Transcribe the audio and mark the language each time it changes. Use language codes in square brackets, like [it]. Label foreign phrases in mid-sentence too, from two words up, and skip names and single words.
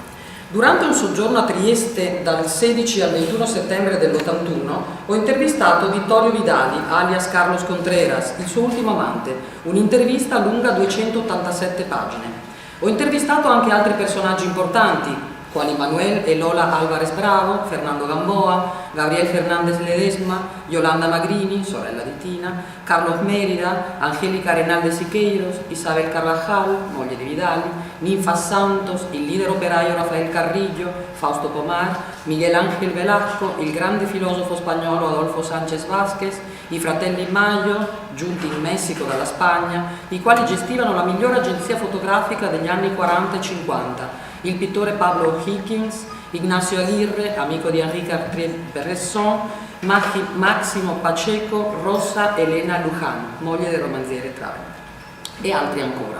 [it] Durante un soggiorno a Trieste dal 16 al 21 settembre dell'81 ho intervistato Vittorio Vidali, alias Carlos Contreras, il suo ultimo amante, un'intervista lunga 287 pagine. Ho intervistato anche altri personaggi importanti, quali Manuel e Lola Álvarez Bravo, Fernando Gamboa, Gabriel Fernández Ledesma, Yolanda Magrini, sorella di Tina, Carlos Mérida, Angélica Arenal de Siqueiros, Isabel Carvajal, moglie di Vidali, Ninfa Santos, il leader operaio Rafael Carrillo, Fausto Pomar, Miguel Ángel Velasco, il grande filosofo spagnolo Adolfo Sánchez Vázquez, i fratelli Mayo, giunti in Messico dalla Spagna, i quali gestivano la migliore agenzia fotografica degli anni 40 e 50, il pittore Pablo Higgins, Ignacio Aguirre, amico di Enrique Bresson, Maximo Pacheco, Rosa Elena Luján, moglie del romanziere Travel, e altri ancora.